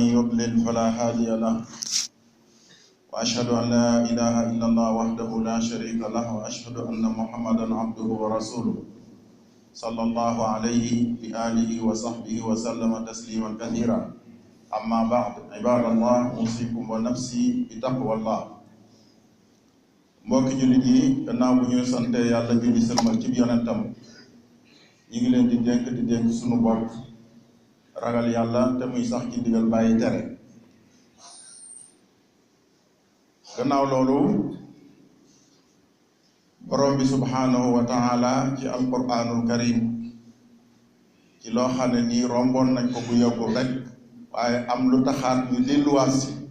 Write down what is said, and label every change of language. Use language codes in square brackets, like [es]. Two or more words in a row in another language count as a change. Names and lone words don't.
[ar] يضلل فلا هادي له وأشهد أن لا إله إلا الله وحده لا شريك له وأشهد أن محمدا عبده ورسوله صلى الله عليه بآله وصحبه وسلم تسليما كثيرا أما بعد عباد الله أوصيكم ونفسي بتقوى الله [wo] mbokki jullit yi gannaaw bu ñuy sante yàlla julli sëlmal ci yonentam ñi ngi leen di dénk sunu bopp ragal yàlla te muy sax ci digal bàyyi tere gannaaw loolu borom bi [ar] سبحانه وتعالى [wo] ci [ar] القرآن الكريم [wo] ci loo xam ne nii romboon nañ ko bu yàggul rek waaye am lu taxaat ñu delluwaat si